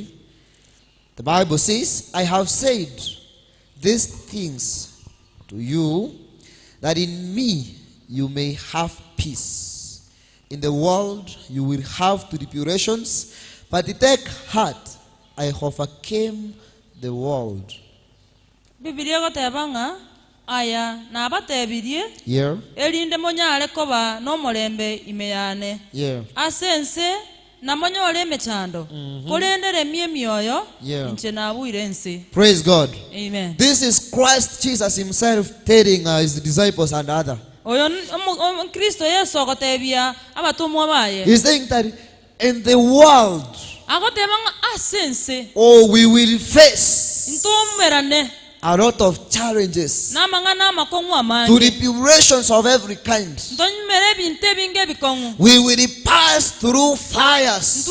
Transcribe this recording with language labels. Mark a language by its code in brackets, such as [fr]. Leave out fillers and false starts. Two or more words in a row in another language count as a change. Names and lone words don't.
[en] The Bible says, I have said these things to you, that in me you may have peace. In the world you will have tribulations, but take heart, I overcame the world. [guz] aya na batebirie elinde monyale koba no molembe imeyane asense na monyole mechando kolendere mioyo nche na buirense. [en] Praise God. Amen. This is Christ Jesus himself telling his disciples and others. [guz] Kristo Yesu akotebia abatumwa baye. [en] He's saying that in the world, we will face a lot of challenges, tribulations of every kind. We will pass through fires.